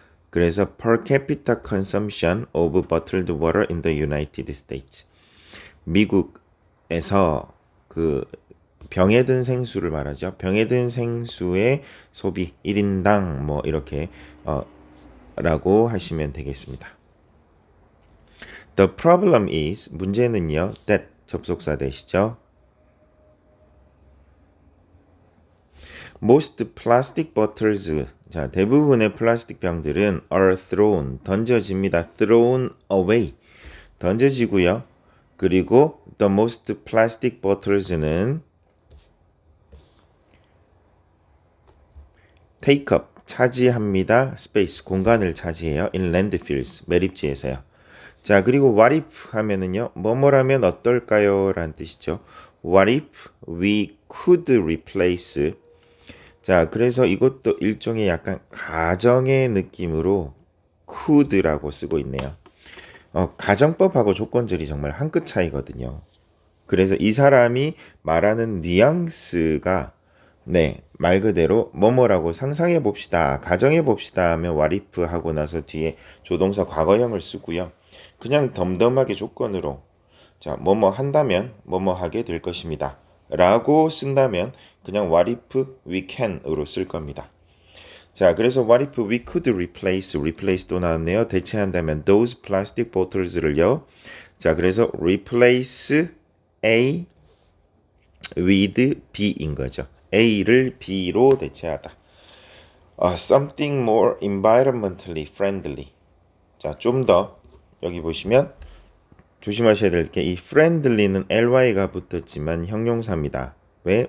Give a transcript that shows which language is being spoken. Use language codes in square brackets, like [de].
[en] 그래서 per capita consumption of bottled water in the United States. [ko] 미국에서 그 병에 든 생수를 말하죠. 병에 든 생수의 소비 1인당 뭐 이렇게 라고 하시면 되겠습니다. [en] The problem is [ko] 문제는요. that 접속사 되시죠. [en] Most plastic bottles [ko] 자 대부분의 플라스틱 병들은 [en] are thrown [ko] 던져집니다. [en] thrown away [ko] 던져지고요. 그리고 [en] the most plastic bottles는 take up [ko] 차지합니다. space 공간을 차지해요. [en] in landfills [ko] 매립지에서요. 자 그리고 [en] what if [ko] 하면은요. 뭐뭐라면 어떨까요? 라는 뜻이죠. [en] What if we could replace [ko] 자 그래서 이것도 일종의 약간 가정의 느낌으로 could라고 쓰고 있네요. 가정법하고 조건절이 정말 한 끗 차이거든요. 그래서 이 사람이 말하는 뉘앙스가 네, 말 그대로 뭐뭐라고 상상해 봅시다. 가정해 봅시다 하면 [en] what if [ko] 하고 나서 뒤에 조동사 과거형을 쓰고요. 그냥 덤덤하게 조건으로 자, 뭐뭐 한다면 뭐뭐 하게 될 것입니다. 라고 쓴다면 그냥 [en] what if we can [ko] 으로 쓸 겁니다. 자, 그래서 [en] what if we could replace [ko] 또 나왔네요. 대체한다면 [en] those plastic bottles를요. [ko] 자, 그래서 [en] replace A with B [ko] 인 거죠. A를 B로 대체하다. [en] Something more environmentally friendly. [ko] 자, 좀 더 여기 보시면 조심하셔야 될 게 이 friendly는 ly가 붙었지만 형용사입니다. 왜?